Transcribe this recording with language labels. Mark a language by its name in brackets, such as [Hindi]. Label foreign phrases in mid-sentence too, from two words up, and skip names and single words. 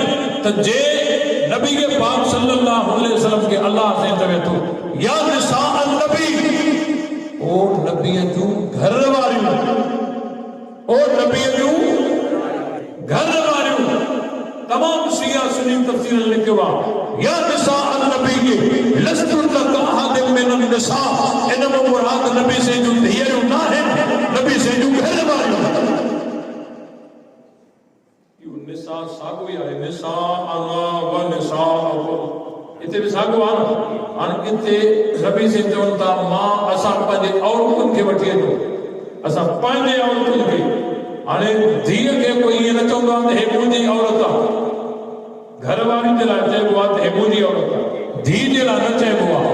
[Sindhi] त जे नबी के पाक [Arabic] صلى الله عليه وسلم [Sindhi] के अल्लाह से चवे तो [Arabic] يا نساء النبي, [Sindhi] ओ नबी जूं घर वारियूं, ओ नबी जूं घर वारियूं। तमाम शिया सुन्नी तफसीर लिखियो आहे [Arabic] يا نساء النبي لستن كأحد من النساء, [Sindhi] इन मां मुराद नबी से जूं धीअरूं न आहिनि, नबी से जूं घर वारियूं। निसा साॻियो ई आहे, [Arabic] نساءنا ونساء [Sindhi] हिते बि साॻियो आहे न। हाणे हिते नबी से चवनि था मां असां पंहिंजे औरतुनि खे वठी अचो, असां पंहिंजे औरतुनि खे। हाणे धीअ खे कोई ईअं न चवंदो आहे त हे मुंहिंजी औरत आहे। घर वारी जे लाइ चइबो आहे त हे मुंहिंजी औरत आहे, धीअ जे लाइ न चइबो आहे।